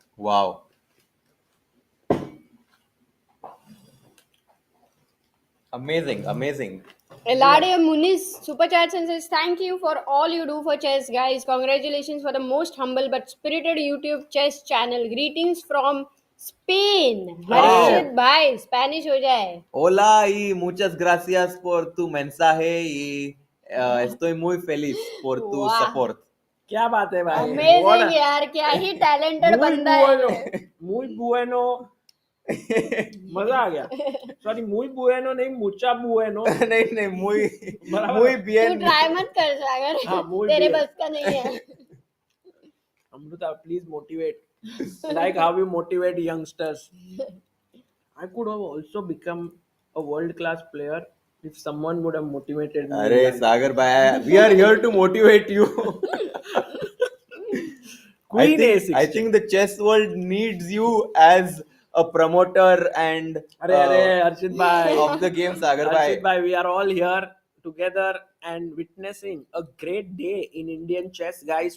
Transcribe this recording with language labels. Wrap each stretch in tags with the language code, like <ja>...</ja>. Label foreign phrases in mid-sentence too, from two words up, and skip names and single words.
<en>Wow. Amazing. Elade Muniz super chats and says, thank you for all you do for chess, guys. Congratulations for the most humble but spirited YouTube chess channel. Greetings from Spain. Wow.</en> <hi>Harshit भाई, स्पैनिश हो जाए.</hi> <es>Hola y muchas gracias por tu mensaje y estoy muy feliz por tu</es> <en>Wow.</en> <es>support.</es> <hi>क्या बात है भाई? Amazing यार, क्या ही talented बंदा है.</hi> <es>Muy bueno.</es> <hi>मजा आ गया. सॉरी,</hi> <es>muy bueno नहीं, mucha bueno.</es> <hi>नहीं muy बराबर.</hi> <es>bien.</es> <hi>तू try मत कर सागर. हाँ,</hi> <es>muy</es> <hi>तेरे</hi> <es>bien.</es> <hi>बस का नहीं है.</hi> <en>Amruta, please motivate. Like how you motivate youngsters. I could have also become a world-class player if someone would have motivated me.</en> <hi>अरे सागर भाई,</hi> <en>we are here to motivate you. Queen A6. I think the chess world needs you as a promoter and</en> <hi>अरे Arshit bhai.</hi> <en>of the game, Sagar Arshit bhai. bhai, we are all here together and witnessing a great day in Indian chess, guys.</en>